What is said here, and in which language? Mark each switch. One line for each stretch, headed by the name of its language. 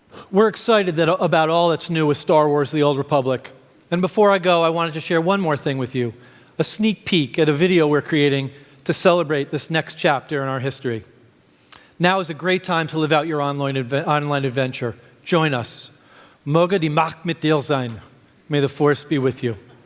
English: We're excited about all that's new with Star Wars: The Old Republic. And before I go, I wanted to share one more thing with you, a sneak peek at a video we're creating to celebrate this next chapter in our history. Now is a great time to live out your online adventure. Join us.
German: Möge die Macht mit dir sein.
English: May the Force be with you.